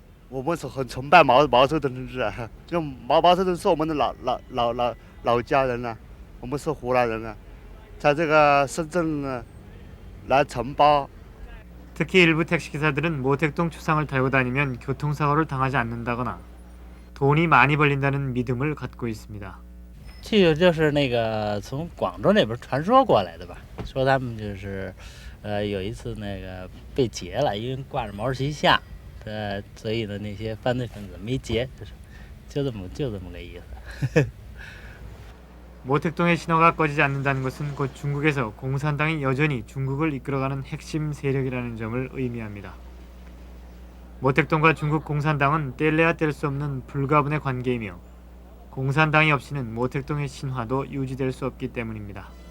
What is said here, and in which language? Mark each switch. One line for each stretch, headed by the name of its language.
Chinese: 我们是很崇拜毛泽东同志啊，因为毛泽东是我们的老家人啊，我们是湖南人啊，在这个深圳呢来承包。
Korean: 특히 일부 택시기사들은 모택동 초상을 달고 다니면 교통사고를 당하지 않는다거나 돈이 많이 벌린다는 믿음을 갖고 있습니다.
Chinese: 这个就是那个从广州那边传说过来的吧，说他们就是有一次那个被劫了，因为挂着毛主席像，所以呢那些犯罪分子没劫，就这么个意思。
Korean: 모택동의 신호가 꺼지지 않는다는 것은 곧 중국에서 공산당이 여전히 중국을 이끌어가는 핵심 세력이라는 점을 의미합니다. 모택동과 중국 공산당은 뗄래야 뗄 수 없는 불가분의 관계이며 공산당이 없이는 모택동의 신화도 유지될 수 없기 때문입니다.